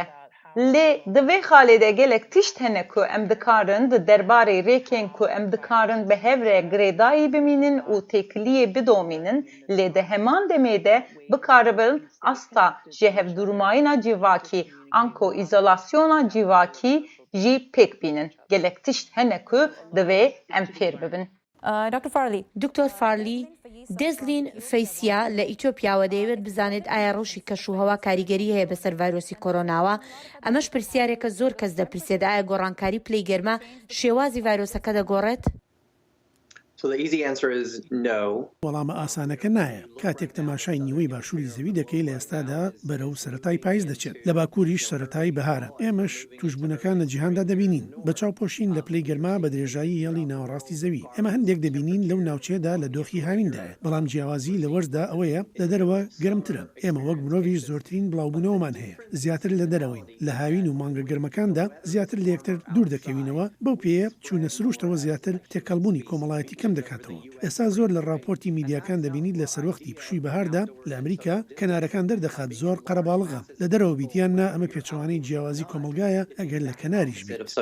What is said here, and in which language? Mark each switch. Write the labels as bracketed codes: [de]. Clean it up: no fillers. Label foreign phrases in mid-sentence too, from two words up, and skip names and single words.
[ku] Lê divê xalê de gelek tişt hene ku em dikarin di derbarê rêkên ku em dikarin bi hev re girêdayî bimînin û têkiliyê bidomînin lê di heman demê de bikaribin asta ji hevdurmayîna civakî anko îzolasyona civakî jî pêk bînin. Gelek tişt hene ku divê em fêr bibin. Dr. Farley. [ckb] دکتۆر فارلی دەزلین فەیسیا لە ئیتۆپیاوە دەیەوێت بزانێت ئایا ڕۆژی کەشوهەوا کاریگەری هەیە بەسەر ڤایرۆسی کۆرۆناوە ئەمەش پرسیارێکە زۆر کەس دەپرسێت ئایا گۆڕانکاری پلەی گەرمە شێوازی ڤایرۆسەکە دەگۆڕێت؟ [en] So the easy answer is no. [ckb] وەڵامە ئاسانەکە نایە کاتێک تەماشای نیوەی باشووری زەوی دەکەی لە ئێستادا بەرەو سەرەتای پاییز دەچێت لە باکووریش سەرەتایی بەهارە ئێمەش توشبوونەکان لە جیهاندا دەبینین بە چاوپۆشین لە پلەی گەرما بە درێژایی هێڵی ناوەڕاستی زەوی ئێمە هەندێک دەبینین لەو ناوچێدا لە دۆخی هاویندایە بەڵام جیاوازی لە وەرزدا ئەوەیە لە دەرەوە گەرمترە ئێمە وەک مرۆڤیش زۆرترین بڵاوبوونەوەمان هەیە زیاتر لە دەرەوەین لە هاوین و مانگە گەرمەکاندا زیاتر لە یەکتر دوور دەکەوینەوە بەو پێیە چوونە سروشتەوە زیاتر تێکەڵبوونی کۆمەڵایەتی کەم دەکاتەوە ئێستا زۆر لە راپۆرتی میدیاکان دەبینیت لە سەروەختی پشووی بەهاردا لە ئەمریکا کەنارەکان دەردەخات زۆر قەرەباڵغە لە دەرەوە بیتیان نا ئەمە پێچەوانەی جیاوازی کۆمەلگایە ئەگەر لە کەناریش بێت.